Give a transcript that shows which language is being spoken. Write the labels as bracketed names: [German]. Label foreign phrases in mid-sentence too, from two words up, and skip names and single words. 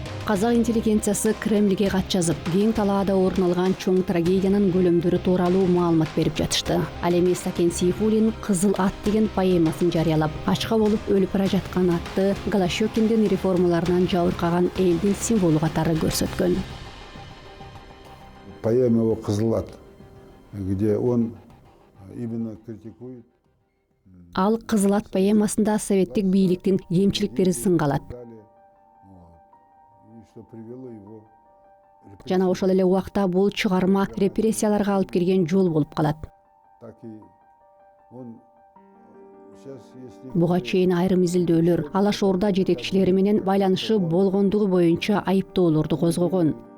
[Kyrgyz] Казак интеллигенциясы Кремльге кат жазып, кең талаада орун алган чоң трагедиянын көлөмдөрү тууралуу маалымат берип жатышты. Ал эми Сакен Сейфуллин «Кызыл ат» деген поэмасын жарыялап, ачка болуп өлүп бара жаткан атты Голощёкиндин реформаларынан жабыркаган элдин символу катары көрсөткөн. [Russian] Поэма его «Кызыл ат», где он именно критикует. [Kyrgyz] Ал «Кызыл ат» поэмасында советтик бийликтин кемчиликтери сынгалат. Жана ошол эле убакта бул чыгарма репрессияларга алып келген жол болуп калат. Буга чейин айрым изилдөөлөр Алаш Орда жетекчилери менен байланышы болгондугу боюнча айыптоолорду козгогон.